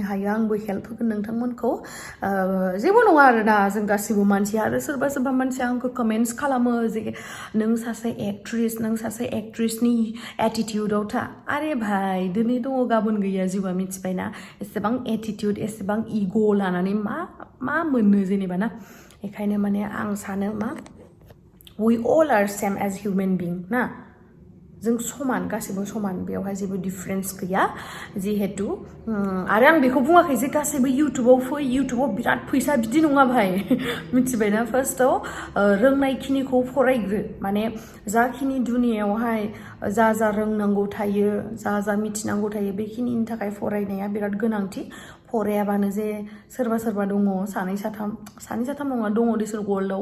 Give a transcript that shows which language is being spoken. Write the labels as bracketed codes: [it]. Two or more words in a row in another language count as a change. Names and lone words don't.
[brx] हायो आंबो हेल्प होगोन नोंथांमोनखौ जेबो नङा आरोना जों गासिबो मानसि आरो सोरबा मानसिया आंखौ कमेन्ट्स खालामो जे नों सासे एक्ट्रेसनि एटिटिउडआव था [hi] आरे भाई [brx] दिनै दङ गाबोन गैया जिउआ मिथिबायना एसेबां एटिटिउड एसेबां इग' लानानै मा मोननो जेनेबा ना बेखायनो माने आं सानो मा [en] we all are same as human being [brx] ना जों समान गासिबो समान बेवहाय जेबो डिफरेन्स गैया जिहेतु आरो आं बेखौ बुङाखै जे गासैबो इउटुबाव बिराद फैसा बिदि नङा भाई मिथिबायना फार्स्टआव रोंनायखिनिखौ फरायग्रो माने जाखिनि दुनियावहाय जा रोंनांगौ थायो जा मिथिनांगौ थायो बेखिनिनि थाखाय फरायनाया बिराद गोनांथि फरायाबानो जे सोरबा दङ सानै साथाम नङा दङ दिसुन वर्ल्डआव